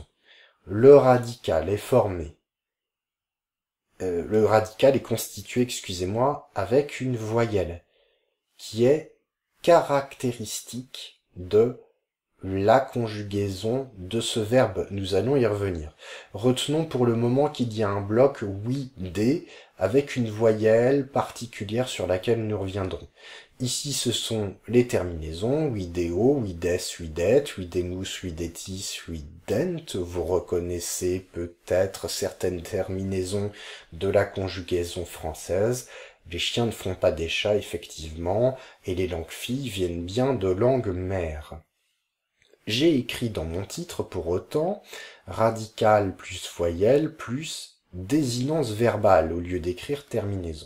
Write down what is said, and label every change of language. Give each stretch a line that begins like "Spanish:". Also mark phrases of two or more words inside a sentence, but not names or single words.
French: Le radical est constitué, avec une voyelle, qui est caractéristique de la conjugaison de ce verbe. Nous allons y revenir. Retenons pour le moment qu'il y a un bloc oui-d avec une voyelle particulière sur laquelle nous reviendrons. Ici, ce sont les terminaisons, vidéo,
Latin: vides, videt, videmus, videtis, vident.
French: Vous reconnaissez peut-être certaines terminaisons de la conjugaison française. Les chiens ne font pas des chats, effectivement, et les langues filles viennent bien de langues mères. J'ai écrit dans mon titre, pour autant, radical plus voyelle plus désinence verbale au lieu d'écrire terminaison.